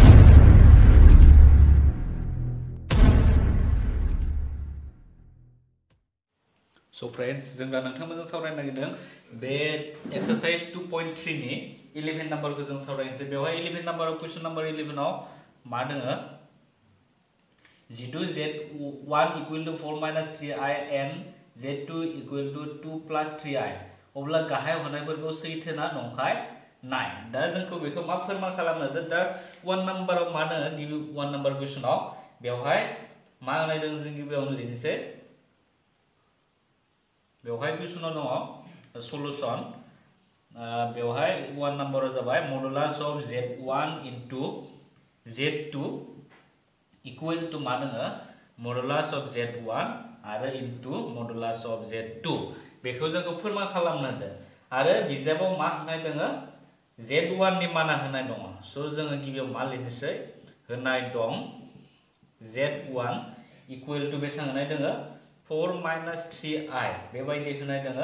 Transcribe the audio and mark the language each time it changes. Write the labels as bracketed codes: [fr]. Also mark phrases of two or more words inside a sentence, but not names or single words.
[en] So friends, [brx] जों दा नोंथांमोनजों सावरायनो नागिरदों बे एक्सारसाइज 2.3 नि 11 नाम्बारखौ जों सावरायनोसै। बेवहाय 11 नाम्बाराव [en] question number [brx] 11 आव मा दोङो [en] z2 z1 equal to 4 minus 3i and z2 equal to 2 plus 3i [brx] अब्ला गाहाय होनायफोरखौ सैथो ना नंखाय नाय। दा जोंखौ बेखौ मा फोरमान खालामनो दा 1 नाम्बाराव मा दोङो गिबि 1 नाम्बार क्वेश्चनाव बेवहाय मा होनाय दों जों गिबियावनो लिरनोसै। बेवहाय क्वेश्चनाव दङ सलुशन बेवहाय 1 नाम्बाराव जाबाय [en] modulus of z1 into z2 equal to [brx] मा दोङो [en] modulus of z1 [brx] आरो [en] into modulus of z2 [brx] बेखौ जोंखौ फोरमान खालामनो होदों आरो बिजाबाव मा होनाय दोङो z1 नि माना होनाय दङ। सो जोङो गिबियाव मा लिरनोसै होनाय दं [en] z1 equal to [brx] बेसेबां होनाय दोङो [en] 4 minus 3i [brx] बेबायदि होनाय दोङो।